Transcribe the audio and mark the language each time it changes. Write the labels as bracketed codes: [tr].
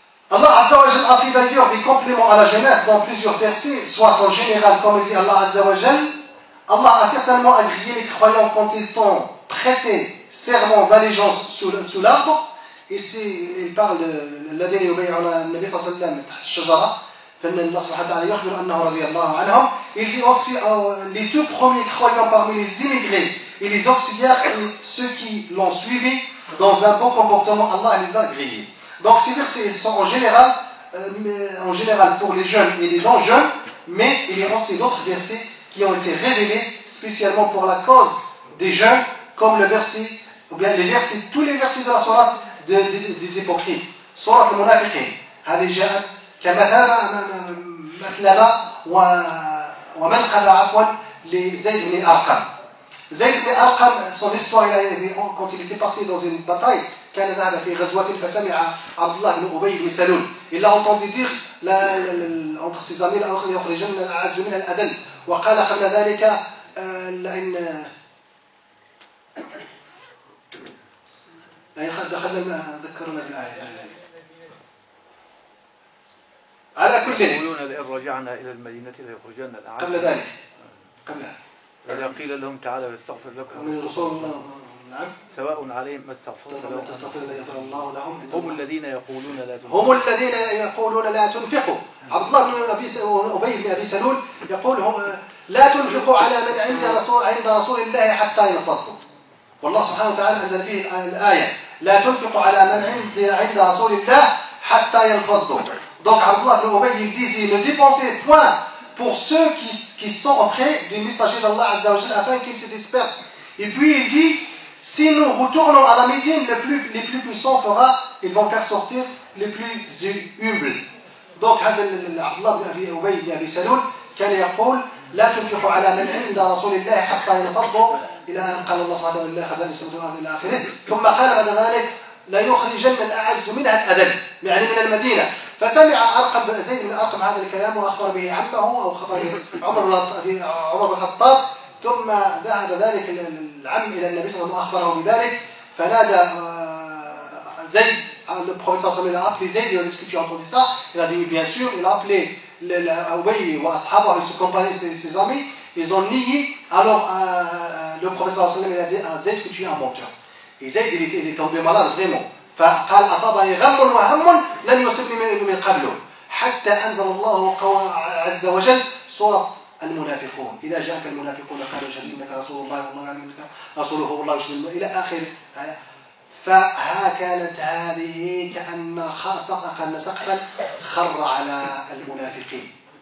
[fr] Allah Azza wa Jal a fait d'ailleurs des compléments à la jeunesse dans plusieurs versets, soit en général, comme il dit Allah Azza wa Jal, Allah a certainement agréé les croyants quand ils t'ont prêté serment d'allégeance sous l'arbre. Ici, il parle de l'adène yubay'una Nabi sallallahu alayhi wa sallam [ar] تحت الشجرة. فإن الله سبحانه وتعالى يخبر أنه رضي الله عنهم. [fr] Il dit aussi les tout premiers croyants parmi les immigrés et les auxiliaires et ceux qui l'ont suivi dans un bon comportement, Allah les a agréés. Donc ces versets sont en général pour les jeunes et les non-jeunes, mais il y a aussi d'autres versets qui ont été révélés spécialement pour la cause des jeunes, comme le verset, ou bien tous les versets de la sourate des hypocrites. Sourate al-Munafiqin. [ar] هذه جاءت كمثلبة ومنقبة عفوا لزيد بن أرقم. زيد بن أرقم, [fr] son histoire, quand il était parti dans une bataille, [ar] كان ذهب في غزوة فسمع عبد الله بن أبي بن سلول. [fr] Il a entendu dire entre ses amis [ar] ليخرجن الأعز من الأذل. وقال قبل ذلك لئن دخلنا ذكرنا بالآية. على كل يقولون لئن رجعنا إلى المدينة ليخرجن الأعز. قبل ذلك قبلها. إذا قيل لهم تعالوا يستغفر لكم رسول الله نعم سواء عليهم ما استغفرت لهم تستغفر ليغفر الله لهم. هم الذين يقولون لا تنفقوا. هم الذين يقولون لا تنفقوا. عبد الله بن أبي بن أبي سلول يقول لا تنفقوا على من عند رسول الله حتى ينفضوا. والله سبحانه وتعالى أنزل فيه الآية لا تنفقوا على من عند رسول الله حتى ينفضوا. [fr] Donc Abdullah ibn Ubay il disait ne dépensez point pour ceux qui sont auprès du messager d'Allah Azza wa Jalla afin qu'ils se dispersent. Et puis il dit si nous retournons à la Médine, les plus puissants ils vont faire sortir les plus humbles. [ar] Donc Abdullah ibn Ubay ibn Abi Salul كان يقول لا تنفقوا على من عند رسول الله حتى ينفضوا إلى أن قال الله سبحانه وتعالى خزائن السماوات والأرض إلى آخره. ثم قال بعد ذلك لا يخرجن الأعز منها الأذل يعني من المدينة. فسمع زيد بن أرقم هذا الكلام وأخبر به عمه أو خبر عمر بن الخطاب. ثم ذهب ذلك العم إلى النبي صلى الله عليه وسلم وأخبره بذلك. فنادى زيد [fr] le prophète sallallahu alayhi wa sallam a appelé Zayd. Il a dit est-ce que tu as entendu ça? Il a dit oui bien sûr. Il a appelé Ubay wa Ashaba, ses compagnons, ses amis. Ils ont nié. Alors le prophète sallallahu alayhi wa sallam il a dit à Zayd que tu es un menteur. Et Zayd il est tombé malade vraiment. [ar] فقال أصابني غم وهم لم يصبني من قبله حتى أنزل الله عز وجل سورة المنافقون إذا جاءك المنافقون قالوا اشهد إنك رسول الله والله يعلم إنك رسوله والله يشهد إلى آخر آية. فها كانت هذه كأن سقفا خر على المنافقين.